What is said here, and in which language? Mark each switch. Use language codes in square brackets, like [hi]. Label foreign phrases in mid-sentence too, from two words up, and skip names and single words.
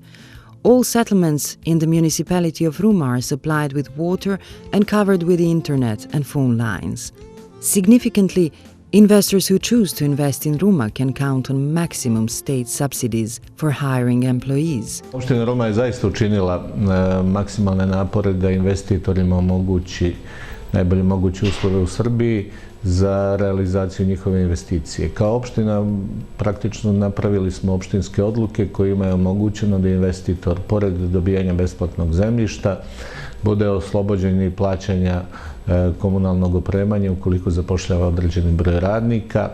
[en] All settlements in the municipality of Ruma are supplied with water and covered with internet and phone lines. Significantly, investors who choose to invest in Ruma can count on maximum state subsidies for hiring employees. [sr] Opština Ruma je zaista učinila maksimalne napore da investitorima omogući najbolje moguće uslove u Srbiji za realizaciju njihove investicije. Kao opština praktično napravili smo opštinske odluke kojima je omogućeno da investitor, pored dobijanja besplatnog zemljišta, bude oslobođen i plaćanja komunalnog opremanja ukoliko zapošljava određeni broj radnika.